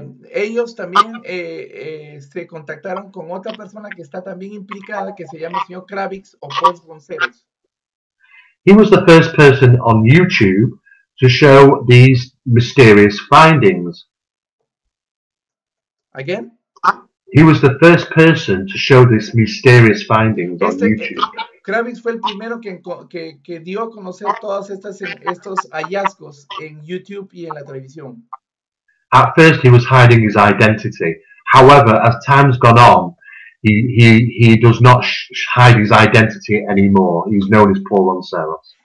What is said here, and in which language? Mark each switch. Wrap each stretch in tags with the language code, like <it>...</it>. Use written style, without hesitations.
<es>Ellos también se contactaron con otra persona que está también implicada, que se llama el señor Kravix o Paul Ronceros.</es> <en>He was the first person on YouTube to show these mysterious findings. Again? He was the first person to show these mysterious findings on YouTube.</en> <es>Kravitz fue el primero que dio a conocer todos estos hallazgos en YouTube y en la televisión.</es> <en>At first he was hiding his identity. However, as time's gone on, he does not hide his identity anymore. He's known as Paul Ronceros.</en>